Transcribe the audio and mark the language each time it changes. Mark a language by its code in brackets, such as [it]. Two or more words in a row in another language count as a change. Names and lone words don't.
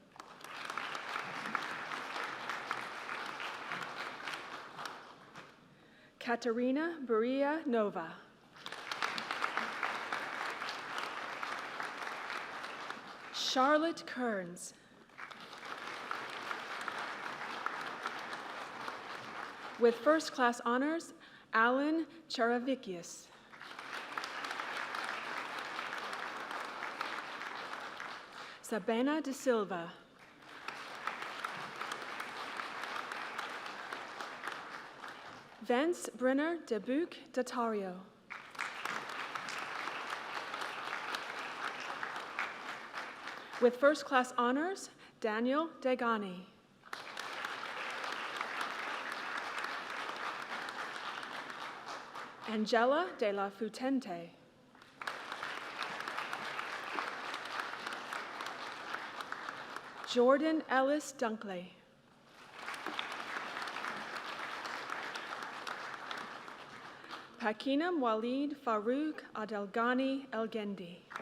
[en] Katerina Berea Nova. Charlotte Kearns. With first-class honors, Alan Charavikius. Sabina de Silva. Vance Brenner de Buc Datario. With first-class honors, Daniel Degani. Angela de la Futente. Jordan Ellis Dunkley. Pakinam Walid Farouk Adelgani Elgendi.